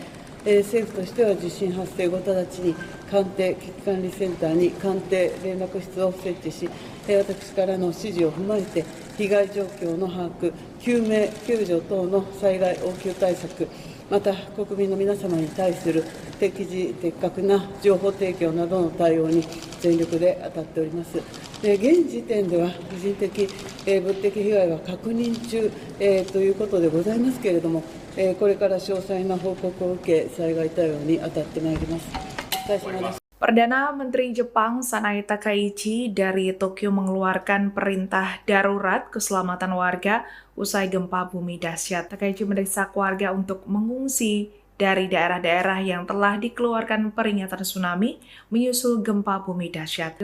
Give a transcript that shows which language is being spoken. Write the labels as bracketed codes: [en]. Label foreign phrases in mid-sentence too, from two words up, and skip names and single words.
[ja] 政府としては地震発生後直ちに官邸危機管理センターに官邸連絡室を設置し、私からの指示を踏まえて被害状況の把握、救命救助等の災害応急対策、また国民の皆様に対する適時的確な情報提供などの対応に全力で当たっております。現時点では人的、物的被害は確認中、ということでございますけれども、これから詳細な報告を受け、災害対応に当たってまいります。お疲れ様です。 [id] Perdana Menteri Jepang Sanae Takaichi dari Tokyo mengeluarkan perintah darurat keselamatan warga usai gempa bumi dahsyat. Takaichi mendesak warga untuk mengungsi dari daerah-daerah yang telah dikeluarkan peringatan tsunami menyusul gempa bumi dahsyat.